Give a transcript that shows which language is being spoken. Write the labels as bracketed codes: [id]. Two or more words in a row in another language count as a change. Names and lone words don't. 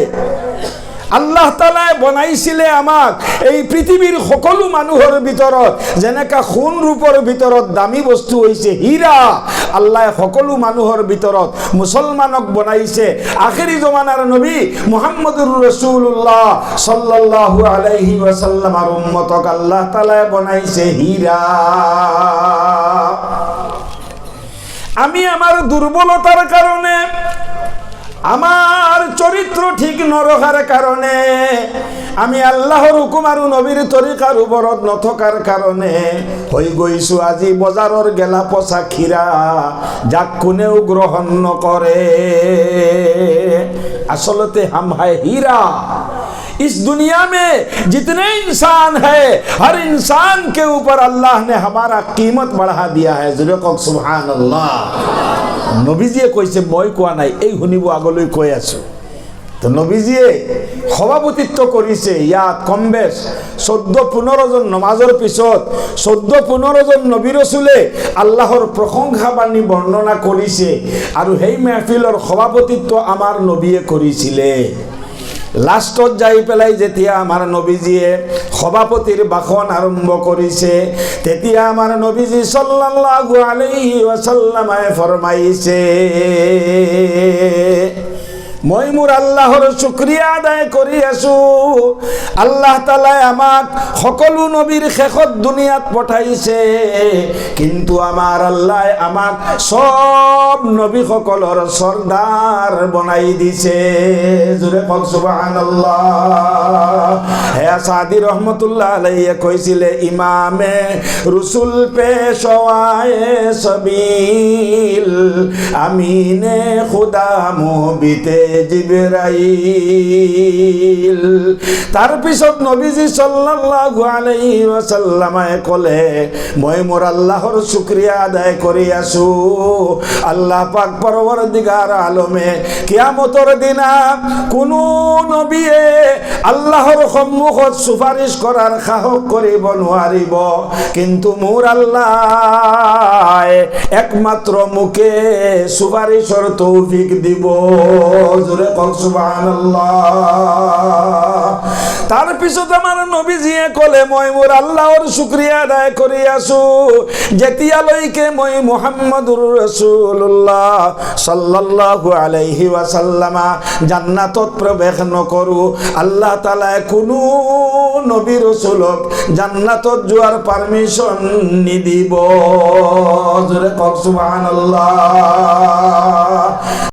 [as] আল্লাহ তাআলাই বনাইছিলে আমাক এই পৃথিবীর সকলো মানুহৰ ভিতৰত, যেনেকা সোণ ৰূপৰ ভিতৰত দামী বস্তু হৈছে হীৰা। আল্লাহ সকলো মানুহৰ ভিতৰত মুছলমানক বনাইছে আখেৰী জমানাৰ নবী [ar] محمد رسول الله صلى الله عليه وسلم [as] আর উম্মতক আল্লাহ তাআলাই বনাইছে হীরা। আমি আমার দুর্বলতার কারণে, আমার চরিত্র ঠিক নরখার কারণে, আমি আল্লাহর হুকুম আর নবীর তরিকার উপরত নথকার কারণে হই গৈছো আজি বজারর গেলা পচা খিরা, যাক কোনেও গ্রহণ নকরে। [hi] असलते हम हैं हीरा। इस दुनिया में जितने इंसान है, हर इंसान के ऊपर अल्लाह ने हमारा कीमत बढ़ा दिया है। [ar] سبحان الله. [as] নবীজিয়ে কৈছে, মই কোৱা নাই, এই শুনিব আগলৈ কৈ আছো। তো নবীজিয়ে সভাপতিত্ব কৰিছে। ইয়াত কম বেশ 14-15 জন নমাজৰ পিছত 14-15 জন নবী ৰসুলে আল্লাহৰ প্ৰশংসা বাণী বৰ্ণনা কৰিছে আৰু সেই মেহফিলৰ সভাপতিত্ব আমাৰ নবীয়ে কৰিছিলে। লাষ্টত যাই পেলাই যেতিয়া আমাৰ নবীজিয়ে সভাপতিৰ ভাষণ আৰম্ভ কৰিছে, তেতিয়া আমাৰ নবীজি [ar] صلى الله عليه وسلم [as] ফরমাইছে, মই মোৰ আল্লাহৰ শুকরিয়া আদায় কৰি আছো। আল্লাহ তাআলাই আমাক সকলো নবীৰ শেষত দুনিয়াত পঠাইছে, কিন্তু আমাৰ আল্লাহ আমাক সব নবী সকলৰ সর্দার বনাই দিছে। জোরে কক সুবহানাল্লাহ। [fa] হে সাদি [ar] رحمة الله عليه [fa] কৈছিলে, امام رسل پیشوای سبیل، امین خدا مهبط جبرئیل. [as] তার পিছত নবীজি [ar] صلى الله عليه وسلم [as] কলে মই মোর আল্লাহর শুকরিয়া আদায় করি আছো। আল্লাহ পাক [fa] پروردگار عالم [as] কিয়ামতের দিনা কোনো নবীয়ে আল্লাহর সম্মুখত সুপারিশ করার সাহস করিব নোৱাৰিব, কিন্তু মোর আল্লাহ একমাত্র মুখে সুপারিশর তৌফিক দিব। জোরে কও সুবহানাল্লাহ। তার পিছত আমার নবীজিয়ে কলে মই মোর আল্লাহর শুকরিয়া আদায় করি আছো যেতিয়ালৈকে মই [ar] محمد رسول الله صلى الله عليه وسلم [as] জান্নাতত প্রবেশ নকৰো, আল্লাহ তাআলাই কোনো নবী রাসূলক জান্নাতত যোৱাৰ পারমিশন নিদিব। জোরে কও সুবহানাল্লাহ।